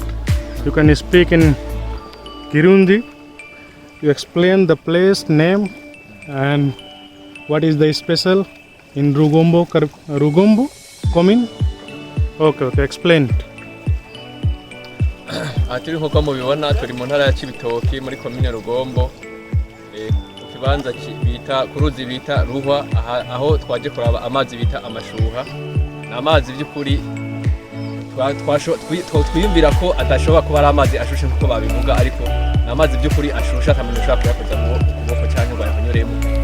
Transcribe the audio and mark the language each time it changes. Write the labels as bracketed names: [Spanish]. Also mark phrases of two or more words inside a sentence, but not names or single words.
[English] You can speak in Kirundi. You explain the place name and what is the special in Rugombo commune. Okay, explain it. [Rundi] Turi nkuko mubibona turi mu ntara ya Cibitoke muri komine Rugombo, ku kibanza bita kuruzi bita Ruhwa, aho twaje kuraba amazi bita amashuha. Amazi by'ukuri twiyumvira ko adashobora kuba ari amazi ashushe nkuko babivuga, ariko ni amazi by'ukuri ashushe atamuntu ushobora kuyakoza mu kuboko cyangwa ngo ayahonyoremo.